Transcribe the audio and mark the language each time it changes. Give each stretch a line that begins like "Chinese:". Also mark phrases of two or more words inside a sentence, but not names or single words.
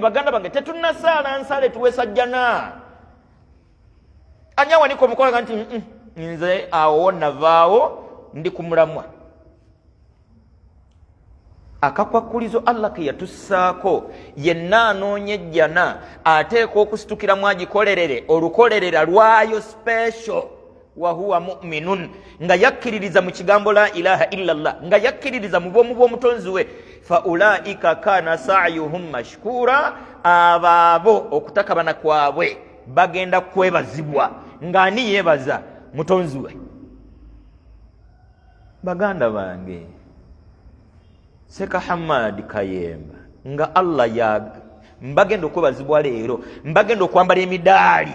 Ganda: Baganda bange tetunnasaala nsala etuweesa jjana. Ani awanika omukola nga nti nze awo navaawo ndi ku mulamwa. Akakwakulizo Allah ke yatussaako yenna anoonya ejjana ateekwa okusitukira mu agikolerere olukolerera lwayo special
Arabic: وهو مؤمن
Ganda: nga yakkiririza mu kigambo
Arabic: لا إله إلا الله
Ganda: nga yakkiririza mu bwomu bw'omutonzi we
Arabic: فأولئك كان سعيهم مشكورا
Ganda: ababo okutakabana kwabwe bagenda kwebazibwa ngani yebaza mutonzi we. Baganda bange Seka Hamad Kayemba nga Allah ya mbagenda okwebazibwa leero mbagenda okwambala emidaali.